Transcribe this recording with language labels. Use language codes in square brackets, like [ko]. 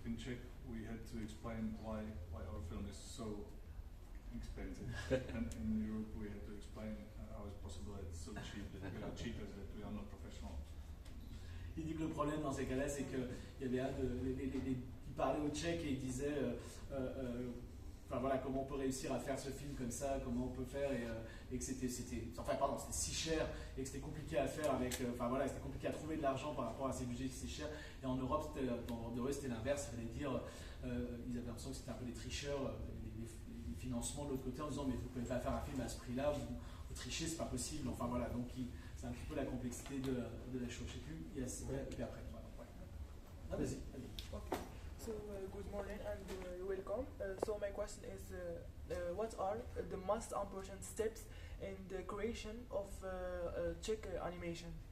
[en] In Czech, we had to explain why our film is so expensive, and in Europe we had to explain how it's possible that it's so cheap, that we are cheapers, that we are not professional. [fr] Il dit que le problème dans ces cas-là, c'est qu'il y avait il parlait au Tchèque et il disait enfin voilà, comment on peut réussir à faire ce film comme ça, comment on peut faire, et que c'était si cher et que c'était compliqué à faire avec, enfin voilà, c'était compliqué à trouver de l'argent par rapport à ces budgets si chers. Et en Europe, c'était l'inverse, ça veut dire, ils avaient l'impression que c'était un peu des tricheurs, les financements de l'autre côté en disant mais vous ne pouvez pas faire un film à ce prix-là, vous trichez, c'est pas possible. Enfin voilà, donc c'est un petit peu la complexité de la chose. Je sais plus, il y a et puis après. Voilà, ouais. Ah, vas-y. [en] Okay. So good morning and welcome. So my question is, what are the most important steps in the creation of Czech animation?